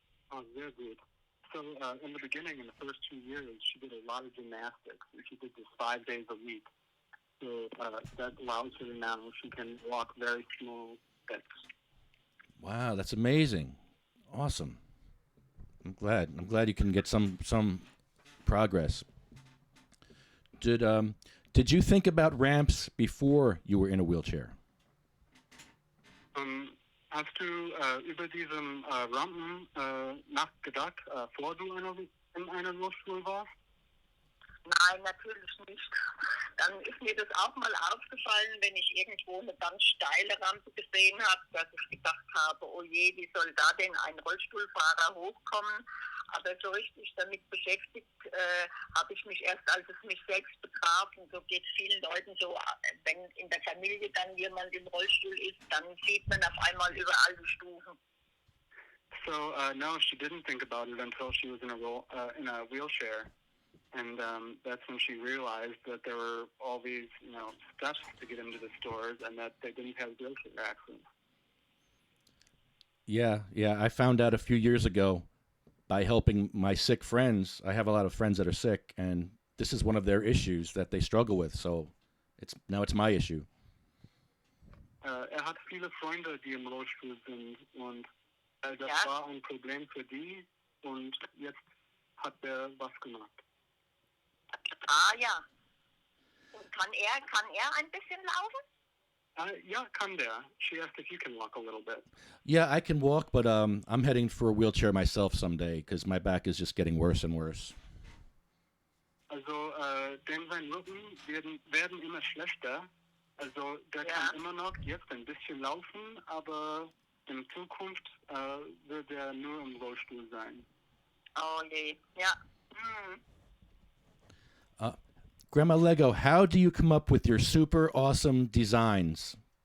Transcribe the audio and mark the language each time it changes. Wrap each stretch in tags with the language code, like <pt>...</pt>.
<de>Oh, sehr gut.</de> <en>So in the beginning, in the first 2 years, she did a lot of gymnastics. She did this 5 days a week. So that allows her now, she can walk very small steps. Wow, that's amazing. Awesome. I'm glad you can get some progress. Did you think about ramps before you were in a wheelchair?</en> <de>Hast du über diesen Rampen nachgedacht, vor du in einem Rollstuhl warst? Nein, natürlich nicht. Dann ist mir das auch mal aufgefallen, wenn ich irgendwo eine ganz steile Rampe gesehen habe, dass ich gedacht habe, oh je, wie soll da denn ein Rollstuhlfahrer hochkommen? Aber so richtig damit beschäftigt habe ich mich erst, als es mich selbst betraf. Und so geht es vielen Leuten so, wenn in der Familie dann jemand im Rollstuhl ist, dann sieht man auf einmal überall die Stufen.</de> <en>So no, she didn't think about it until she was in a wheelchair. And that's when she realized that there were all these, steps to get into the stores, and that they didn't have wheelchair access. Yeah, yeah. I found out a few years ago by helping my sick friends. I have a lot of friends that are sick, and this is one of their issues that they struggle with. So it's my issue.</en> <de>Hat viele Freunde, die im Rollstuhl sind und das Ja. war ein Problem für die und jetzt hat er was gemacht. Ah ja. Und kann er ein bisschen laufen? Yeah, kann der.</de> <en>She asked if you can walk a little bit. Yeah, I can walk, but I'm heading for a wheelchair myself someday because my back is just getting worse and worse.</en> <de>Also, dem sein Rücken werden immer schlechter. Also, der kann immer noch jetzt ein bisschen laufen, aber in Zukunft wird er nur im Rollstuhl sein. Oh je, ja. Hm.</de> <en>Grandma Lego, how do you come up with your super awesome designs?</en>